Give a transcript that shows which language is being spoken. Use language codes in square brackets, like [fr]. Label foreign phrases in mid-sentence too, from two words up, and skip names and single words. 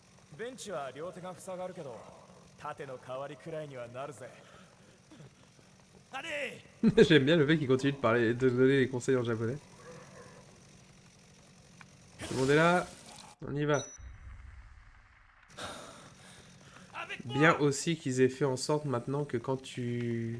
[ja] ベンチは両手が塞がるけど縦の代わりくらいにはなるぜ。 [fr] Allez! J'aime bien le fait qu'il continue de parler, de donner les conseils en japonais. Tout le monde est là. On y va. Bien aussi qu'ils aient fait en sorte maintenant que quand tu...